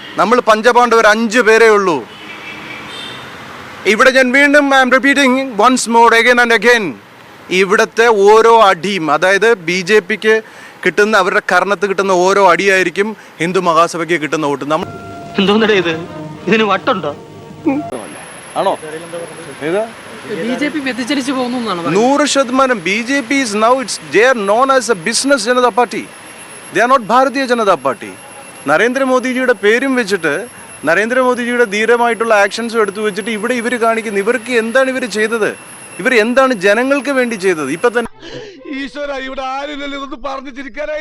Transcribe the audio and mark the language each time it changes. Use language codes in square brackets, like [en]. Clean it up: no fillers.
[ml] നമ്മൾ പഞ്ചപാണ്ഡവർ 5 പേരേ ഉള്ളൂ. ഇവിടെ ഞാൻ വീണ്ടും [en] I am repeating once more again and again, [ml] ഇവിടുത്തെ ഓരോ അടിയും, അതായത് BJP-ക്ക് കിട്ടുന്ന, അവരുടെ കർണത്ത് കിട്ടുന്ന ഓരോ അടിയായിരിക്കും ഹിന്ദു മഹാസഭയ്ക്ക് കിട്ടുന്ന വോട്ട്. നമ്മൾ ഇതിന് വട്ടുണ്ടോ? ആണോ? BJP വ്യതിചലിച്ചു പോകുന്നു എന്നാണ് 100%. [en] BJP is now, they are known as a business Janata Party. They are not Bharatiya Janata Party. [ml] നരേന്ദ്രമോദിജിയുടെ പേരും വെച്ചിട്ട്, നരേന്ദ്രമോദിജിയുടെ ധീരമായിട്ടുള്ള ആക്ഷൻസും എടുത്തു വെച്ചിട്ട് ഇവിടെ ഇവർ കാണിക്കുന്നു. ഇവർക്ക് എന്താണ് ഇവർ ചെയ്തത്? ഇവർ എന്താണ് ജനങ്ങൾക്ക് വേണ്ടി ചെയ്തത്? ഇപ്പൊ തന്നെ ഈശ്വര, ഇവിടെ ആരില്ലല്ലോ ഇതൊന്ന് പറഞ്ഞു ചിരിക്കാനായിട്ട്.